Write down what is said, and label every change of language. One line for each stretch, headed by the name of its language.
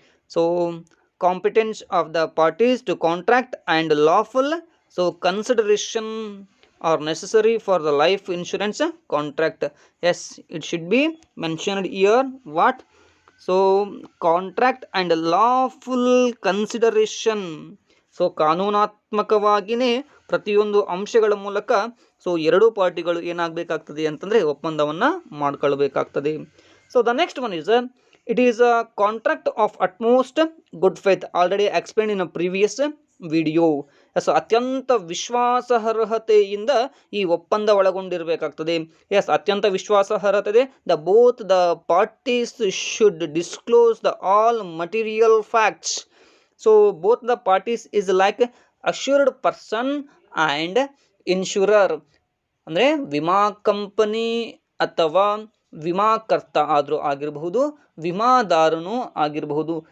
English: So competence of the parties to contract and lawful so consideration are necessary for the life insurance contract. Yes, it should be mentioned here what, so contract and lawful consideration.
Kannada: So ಕಾನೂನಾತ್ಮಕವಾಗಿಯೇ ಪ್ರತಿಯೊಂದು ಅಂಶಗಳ ಮೂಲಕ so ಎರಡೂ ಪಾರ್ಟಿಗಳು ಏನಾಗಬೇಕಾಗ್ತದೆ ಅಂತಂದರೆ ಒಪ್ಪಂದವನ್ನು ಮಾಡ್ಕೊಳ್ಬೇಕಾಗ್ತದೆ.
English: So the next one is it is a contract of utmost good faith, already explained in a previous video.
Kannada: So ಅತ್ಯಂತ ವಿಶ್ವಾಸಾರ್ಹತೆಯಿಂದ ಈ ಒಪ್ಪಂದ ಒಳಗೊಂಡಿರಬೇಕಾಗ್ತದೆ.
English: yes,
Kannada: ಅತ್ಯಂತ ವಿಶ್ವಾಸಾರ್ಹತೆ,
English: Both the parties should disclose the all material facts. So both the parties is like assured person and insurer,
Kannada: ಅಂದರೆ ವಿಮಾ company ಅಥವಾ ವಿಮಾಕರ್ತ ಆದರೂ ಆಗಿರಬಹುದು,
English: ವಿಮಾದಾರನೂ ಆಗಿರಬಹುದು.